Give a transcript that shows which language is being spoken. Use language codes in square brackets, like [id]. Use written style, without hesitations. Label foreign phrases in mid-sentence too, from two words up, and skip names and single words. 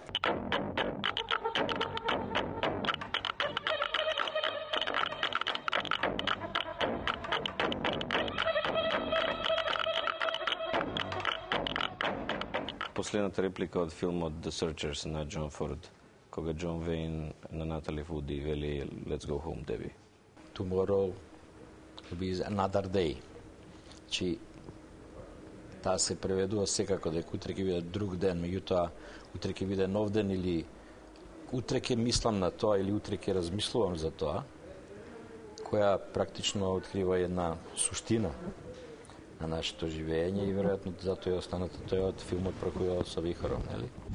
[mk] Последната реплика од филмот The Searchers на Џон Форд, кога Џон Вейн на Натали Вуди вели [en] Let's go home, Debbie. Tomorrow will be another day. [mk] Чи таа се преведува секако дека утре ќе биде друг ден, меѓутоа утре ќе биде нов ден или утре ќе мислам на тоа или утре ќе размислувам за тоа, која практично открива една суштина на нашето живење и веројатно затоа е останата тој од филмот Прокојот со вихором, нели?